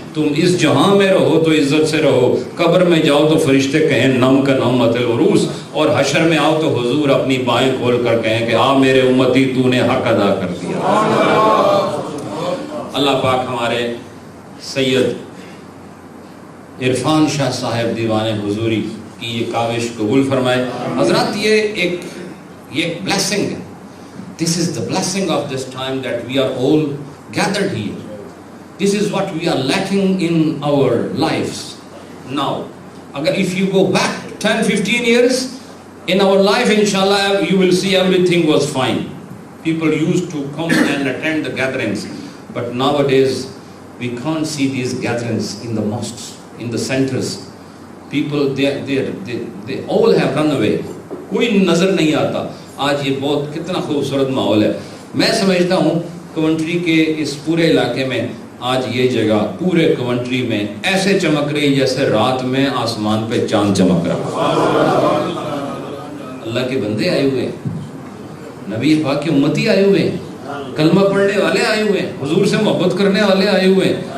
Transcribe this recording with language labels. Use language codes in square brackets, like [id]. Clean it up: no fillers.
[ur] تم اس جہاں میں رہو تو عزت سے رہو, قبر میں جاؤ تو فرشتے کہیں [ar] نم کا نمت العروس, [ur] اور حشر میں آؤ تو حضور اپنی بائیں کھول کر کہیں کہ آ میرے امتی تو نے حق ادا کر دیا. اللہ پاک ہمارے سید عرفان شاہ صاحب دیوان حضوری کی یہ کاوش قبول فرمائے. حضرات یہ ایک blessing ہے. [en] This is the blessing of this time that we are all gathered here. This is what we are lacking in our lives now. Agar if you go back 10-15 years in our life, inshallah you will see everything was fine. People used to come and attend the gatherings, but nowadays we can't see these gatherings in the mosques, in the centers. People they all have run away. [ur] کوئی نظر نہیں آتا. آج یہ بہت کتنا خوبصورت ماحول ہے. میں سمجھتا ہوں کوونٹری کے اس پورے علاقے میں آج یہ جگہ پورے کوونٹری میں ایسے چمک رہی جیسے رات میں آسمان پہ چاند چمک رہا. اللہ کے بندے آئے ہوئے ہیں, نبی پاک کے امتی آئے ہوئے ہیں, کلمہ پڑھنے والے آئے ہوئے ہیں, حضور سے محبت کرنے والے آئے ہوئے ہیں.